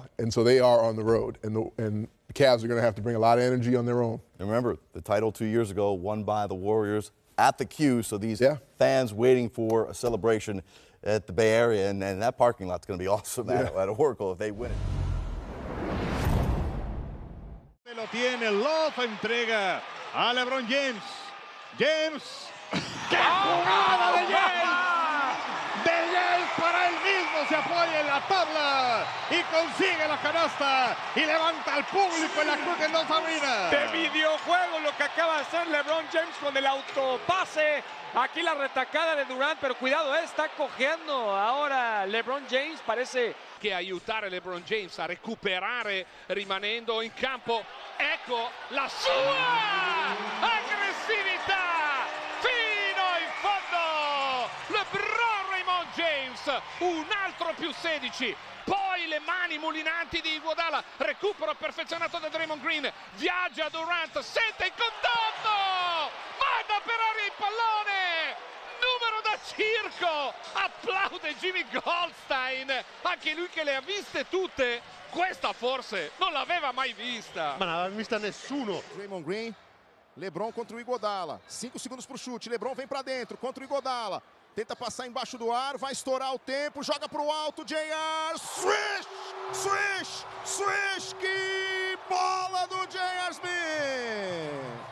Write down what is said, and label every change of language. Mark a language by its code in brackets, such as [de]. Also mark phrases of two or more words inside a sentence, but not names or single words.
[en] And so they are on the road. And the Cavs are going to have to bring a lot of energy on their own. And remember, the title 2 years ago won by the Warriors at the Q. So these fans waiting for a celebration at the Bay Area. And that parking lot's going to be awesome at Oracle if they win it. [es] Lo tiene, Love entrega a LeBron James. James. ¡Qué jugada de James! De James para él mismo, se apoya en la tabla y consigue la canasta y levanta al público en la Cruz en Los Arenas. De videojuego lo que acaba de hacer LeBron James con el autopase. Aquí la retacada de Durant, pero cuidado, está cojeando ahora LeBron James, parece [it] che aiutare LeBron James a recuperare rimanendo in campo. Ecco la sua aggressività fino in fondo. LeBron James, un altro più 16. Poi le mani mulinanti di Iguodala, recupero perfezionato da Draymond Green, viaggia Durant, sente il contatto, manda per aria il pallone, numero da circo, applaude Jimmy Goldstein, anche lui che le ha viste tutte, questa forse non l'aveva mai vista. Ma non aveva vista nessuno. [pt] Draymond Green, LeBron contra o Iguodala, 5 segundos pro chute, LeBron vem pra dentro, contra o Iguodala. Tenta passar embaixo do aro, vai estourar o tempo, joga pro alto, JR, swish, swish, swish, que bola do JR Smith!